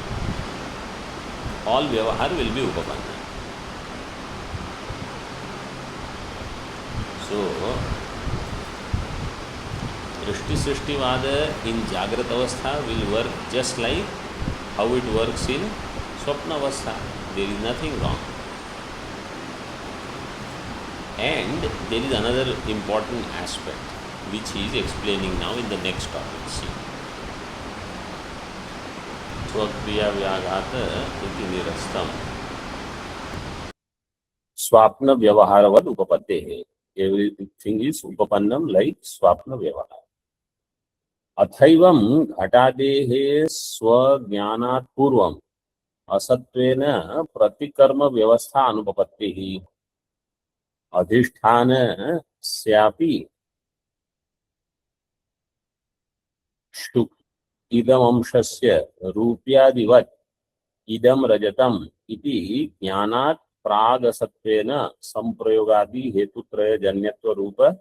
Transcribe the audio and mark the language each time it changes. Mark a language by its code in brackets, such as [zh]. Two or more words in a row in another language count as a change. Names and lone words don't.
[en] All vyavahar will be upapanna. So, [sa] दृष्टि सृष्टिवाद [en] in [sa] जाग्रत् अवस्था [en] will work just like how it works in [sa] स्वप्न अवस्था. [en] There is nothing wrong. And there is another important aspect which he is explaining now in the next topic. See. [sa] स्वक्रिया व्याघात इति निरस्तम्. स्वप्न व्यवहारवद् उपपत्तेः. [en] Everything is Upapannam like [sa] स्वप्न व्यवहार. अथैवं घटादेः स्वज्ञानात् पूर्वम् असत्त्वेन प्रतिकर्म व्यवस्था अनुपपत्तिः अधिष्ठानस्यापि शुक् इदमंशस्य रूप्यादिवत् इदं रजतम् इति ज्ञानात् प्रागसत्त्वेन संप्रयोगादि हेतुत्रयजन्यत्व रूप